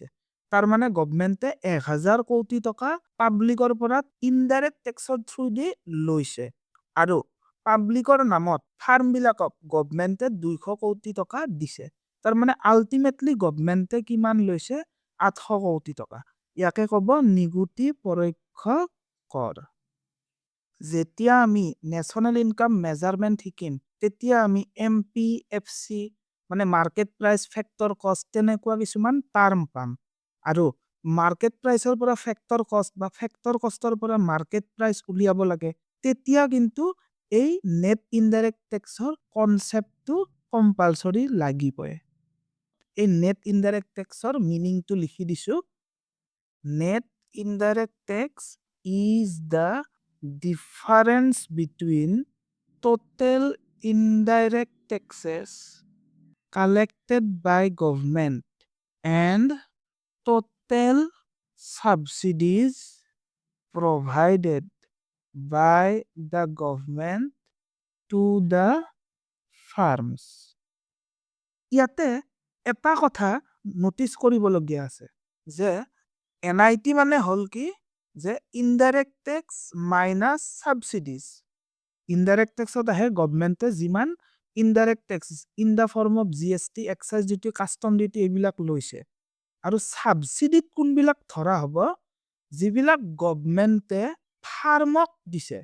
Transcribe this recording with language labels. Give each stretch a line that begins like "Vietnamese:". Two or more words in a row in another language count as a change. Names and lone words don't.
Assamese: তাৰ মানে গভৰ্নমেণ্টে 1000 কোটি টকা পাব্লিকৰ পৰা
English: indirect taxৰ through
Assamese: দি লৈছে আৰু পাব্লিকৰ নামত ফাৰ্ম বিলাকক গভৰ্নমেণ্টে 200 কোটি টকা দিছে। তাৰ মানে আল্টিমেটলি গভৰ্নমেণ্টে কিমান লৈছে 800 কোটি টকা। ইয়াকে কব নিগুটি পৰোক্ষ কৰ। যেতিয়া আমি
English: national income measurement
Assamese: শিকিম তেতিয়া আমি এমপিএফসি মানে
English: market price factor cost
Assamese: তেনেকুৱা কিছুমান টার্ম পাম আৰু
English: market priceৰ
Assamese: পৰা
English: factor cost
Assamese: বা
English: factor costৰ
Assamese: পৰা
English: market price
Assamese: উলিয়াব লাগে তেতিয়া কিন্তু এই
English: net indirect taxৰ conceptটো compulsory
Assamese: লাগিবই। এই
English: net indirect taxৰ meaningটো
Assamese: লিখি দিছো।
English: Net indirect tax is the difference between total indirect taxes collected by government and total subsidies provided by the government to the farms.
Assamese: ইয়াতে এটা কথা নোটিস কৰিবলগীয়া আছে যে এনআইটি মানে হল কি যে
English: indirect tax minus subsidies. indirect taxত
Assamese: আহে গভৰ্নমেণ্টে যিমান
English: indirect tax in the form of GST excise duty custom duty
Assamese: এইবিলাক লৈছে আৰু সাবসিডিত কোনবিলাক ধৰা হ'ব যিবিলাক গভৰ্নমেণ্টে ফাৰ্মক দিছে।